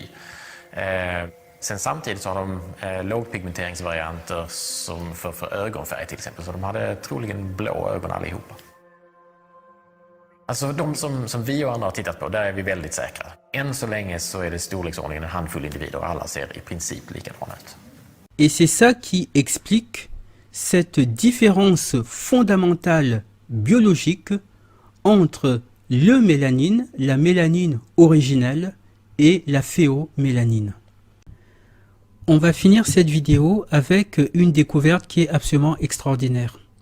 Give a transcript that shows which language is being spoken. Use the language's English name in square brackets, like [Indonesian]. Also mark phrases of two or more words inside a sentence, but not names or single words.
[Swedish] Sen samtidigt så har de lågpigmenteringsvarianter som för ögonfärg till exempel, så de hade troligen blå ögon allihopa. Alltså de som vi och andra har tittat på, där är vi väldigt säkra. Än så länge så är det storleksordningen en handfull individer och alla ser i princip likadana ut. [French] Et c'est ça qui explique cette différence fondamentale biologique entre le mélanine, la mélanine originelle, et la phéomélanine. On va finir cette vidéo avec une découverte qui est absolument extraordinaire.